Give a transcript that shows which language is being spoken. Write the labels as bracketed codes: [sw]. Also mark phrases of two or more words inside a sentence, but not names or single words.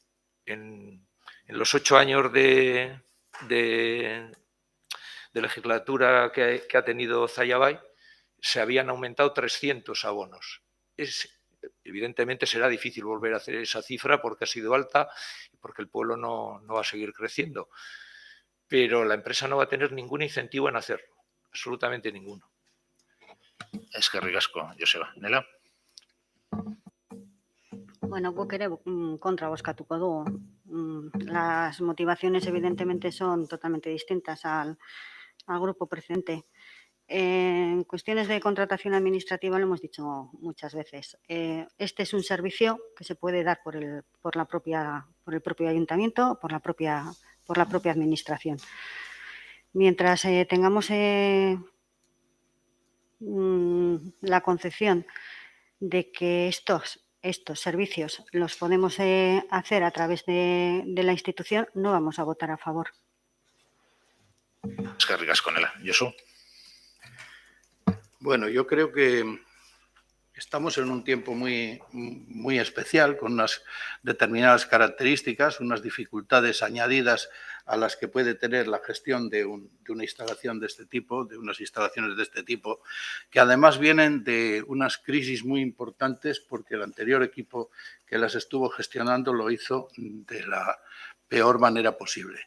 [es] En los 8 años de legislatura que ha tenido Zalla se habían aumentado 300 abonos. Evidentemente será difícil volver a hacer esa cifra porque ha sido alta y porque el pueblo no va a seguir creciendo. Pero la empresa no va a tener ningún incentivo en hacerlo, absolutamente ninguno. [eu] Eskerrik asko, Joseba. Nela? Bueno, guk ere kontra bozkatuko dugu. [es] Las motivaciones evidentemente son totalmente distintas al grupo precedente. En cuestiones de contratación administrativa lo hemos dicho muchas veces. Este es un servicio que se puede dar por el propio ayuntamiento, por la propia administración. Mientras tengamos la concepción de que estos servicios los podemos hacer a través de la institución, no vamos a votar a favor. [eu] Eskerrik asko, Nela. Josu. [es] Bueno, yo creo que estamos en un tiempo muy especial, con unas determinadas características, unas dificultades añadidas a las que puede tener la gestión de una instalación de este tipo, de unas instalaciones de este tipo, que además vienen de unas crisis muy importantes porque el anterior equipo que las estuvo gestionando lo hizo de la peor manera posible.